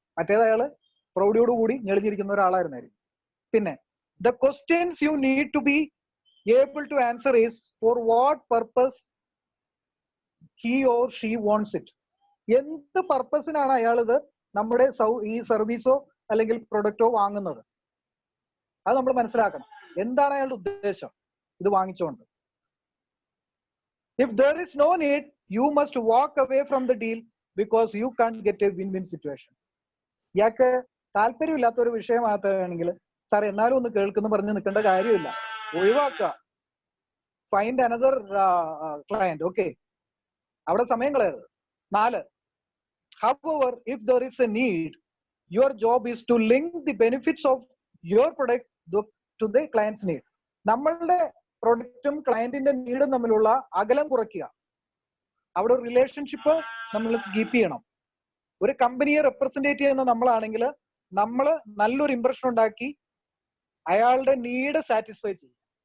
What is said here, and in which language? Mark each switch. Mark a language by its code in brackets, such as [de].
[ml] മറ്റേത് അയാള് പ്രൗഢിയോടുകൂടി ഞെളിഞ്ഞിരിക്കുന്ന ഒരാളായിരുന്നായിരിക്കും. പിന്നെ [en] The questions you need to be able to answer is for what purpose he or she wants it. [ml] എന്ത് പർപ്പസിനാണ് അയാൾ ഇത് നമ്മുടെ ഈ സർവീസോ അല്ലെങ്കിൽ പ്രൊഡക്റ്റോ വാങ്ങുന്നത്, അത് നമ്മൾ മനസ്സിലാക്കണം. എന്താണ് അയാളുടെ ഉദ്ദേശം ഇത് വാങ്ങിച്ചുകൊണ്ട്? [en] If there is no need, you must walk away from the deal because you can't get a win-win situation. [ml] ഇയാൾക്ക് താല്പര്യമില്ലാത്ത ഒരു വിഷയമാണെങ്കിൽ സാർ എന്നാലും ഒന്ന് കേൾക്കുന്നു പറഞ്ഞ് നിൽക്കേണ്ട കാര്യമില്ല, ഒഴിവാക്കുക. [en] Find another client. [ml] ഓക്കെ, അവിടെ സമയം കളയരുത്. 4, [en] However, if there is a need, your job is to link the benefits of your product to the client's need. [ml] നമ്മളുടെ പ്രൊഡക്റ്റും ക്ലയന്റിന്റെ നീഡും തമ്മിലുള്ള അകലം കുറയ്ക്കുക. അവിടെ ഒരു റിലേഷൻഷിപ്പ് നമ്മൾ കീപ്പ് ചെയ്യണം. ഒരു കമ്പനിയെ റെപ്രസെന്റേറ്റ് ചെയ്യുന്ന നമ്മളാണെങ്കിൽ നമ്മൾ നല്ലൊരു ഇംപ്രഷൻ ഉണ്ടാക്കി അയാളുടെ നീഡ് സാറ്റിസ്ഫൈ ചെയ്യും.